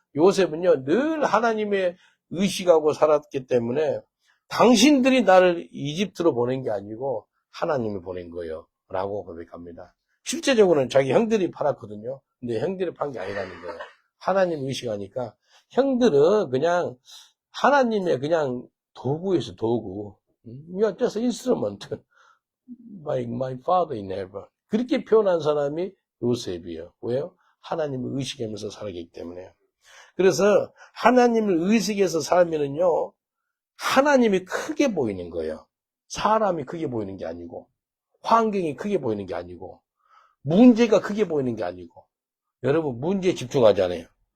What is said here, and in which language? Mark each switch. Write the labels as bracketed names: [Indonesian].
[Korean] 요셉은요, 늘 하나님의 의식하고 살았기 때문에 당신들이 나를 이집트로 보낸 게 아니고 하나님이 보낸 거예요. 라고 고백합니다. 실제적으로는 자기 형들이 팔았거든요. 근데 형들이 판 게 아니라는 거예요. 하나님 의식하니까 형들은 그냥 하나님의 그냥 도구에서 도구. [English] You are just instrument by my father in heaven. [Korean] 그렇게 표현한 사람이 요셉이에요. 왜요? 하나님을 의식하면서 살기 때문에요. 그래서 하나님을 의식해서 살면은요, 하나님이 크게 보이는 거예요. 사람이 크게 보이는 게 아니고, 환경이 크게 보이는 게 아니고, 문제가 크게 보이는 게 아니고, 여러분 문제에 집중하잖아요.